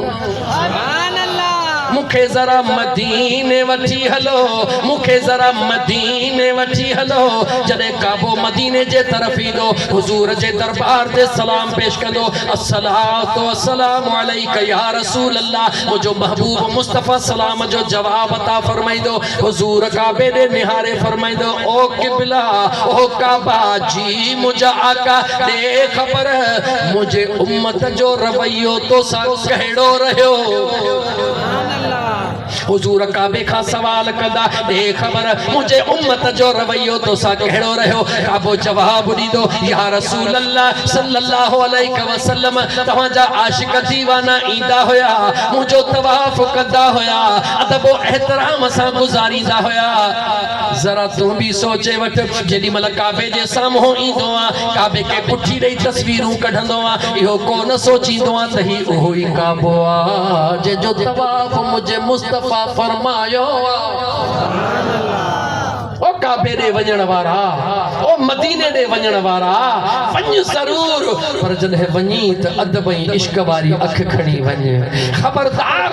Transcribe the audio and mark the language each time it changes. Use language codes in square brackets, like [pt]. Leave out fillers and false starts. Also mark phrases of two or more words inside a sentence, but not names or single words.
[sd] मुखे जरा मदीने वठी हलो मुखे जरा मदीने वठी हलो जॾहिं काबो मदीने जे तरफ ईंदो हुजूर जे दरबार ते सलाम पेश कंदो [ar] الصلاة والسلام عليك يا رسول الله [sd] मुझो महबूब मुस्तफ़ा सलाम जो जवाब अता फरमाईंदो हुजूर काबे ॾे निहारे फरमाईंदो ओ क़िबला ओ काबा जी मुझा आका ॾे ख़बर मुझे उम्मत जो रवैयो तो सा कहिड़ो रहियो हुजूर काबे का सवाल कंदा दे खबर मुझे उम्मत जो रवैयो तो सा कहिड़ो रहियो काबो जवाब ॾींदो [ar] يا رسول الله صلى الله عليه وسلم [sd] तव्हांजा आशिक दीवाना ईंदा हुया मुझो तवाफ कंदा हुया अदब एहतराम सां गुज़ारींदा हुया जरा तू भी सोचे वठ जेडी मल काबे जे साम्हूं ईंदो आ काबे के पुठी ॾेई तस्वीरूं कढंदो आ इहो कोन सोचींदो आ त ही उहो ई काबो आ जंहिंजो तवाफ मुझे मुस्तफा फरमायो ओ काबे ॾे वञण वारा ओ मदीने ॾे वञण वारा वञ ज़रूर पर जॾहिं वञी त अदब ऐं इश्क वारी अख खणी वञ ख़बरदार